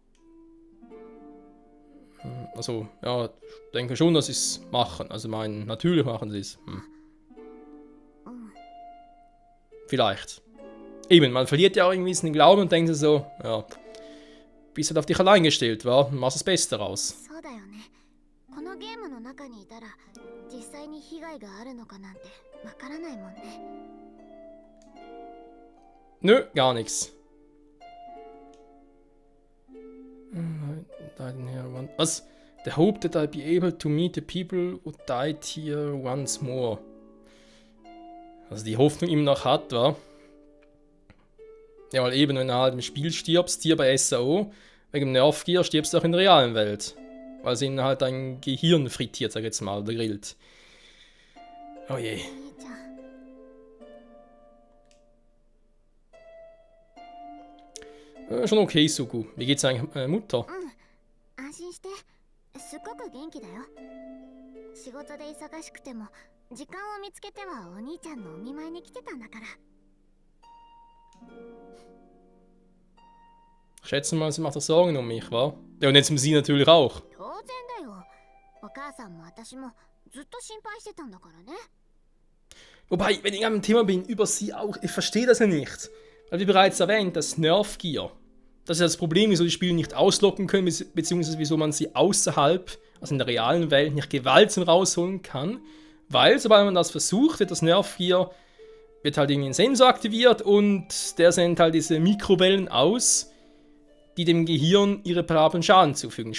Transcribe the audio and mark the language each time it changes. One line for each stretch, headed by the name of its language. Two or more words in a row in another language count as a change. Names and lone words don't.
German: Also, ja, ich denke schon, dass sie es machen. Also, natürlich machen sie es. Vielleicht. Eben, man verliert ja auch irgendwie den Glauben und denkt sich so, ja, bist halt auf dich allein gestellt, wa? Machst das Beste raus.
Japanese: そうだよね。このゲームの中にいたら実際に被害があるのかなんてわからないもんね。
German: Nö, gar nichts. Was?
English: The hope that I'll be able to meet the people who died here once more.
German: Also die Hoffnung ihm noch hat, wa? Ja, weil eben, wenn du halt im Spiel stirbst, hier bei SAO, wegen dem Nerfgear stirbst du auch in der realen Welt. Weil sie ihnen halt dein Gehirn frittiert, sag ich jetzt mal, oder grillt. Oh je. Schon okay, Suku. Wie geht's eigentlich Mutter?
Japanese: 安心して、すっごく元気だよ。仕事で忙しくても時間を見つけてはお兄ちゃんのお見舞いに来てたんだから。
German: Ich schätze mal, sie macht sich Sorgen um mich, wa? Ja, und jetzt um sie natürlich auch.
Japanese: 当然だよ。お母さんも私もずっと心配してたんだからね。
German: Wobei, wenn ich am Thema bin, über sie auch, ich verstehe das ja nicht. Weil wie bereits erwähnt, das Nerfgear, das ist ja das Problem, wieso die Spieler nicht auslocken können, beziehungsweise wieso man sie außerhalb, also in der realen Welt, nicht gewaltsam rausholen kann, Weil, sobald man das versucht, wird das Nerfgear, wird halt irgendwie ein Sensor aktiviert und der sendet halt diese Mikrowellen aus, die dem Gehirn irreparablen Schaden zufügen.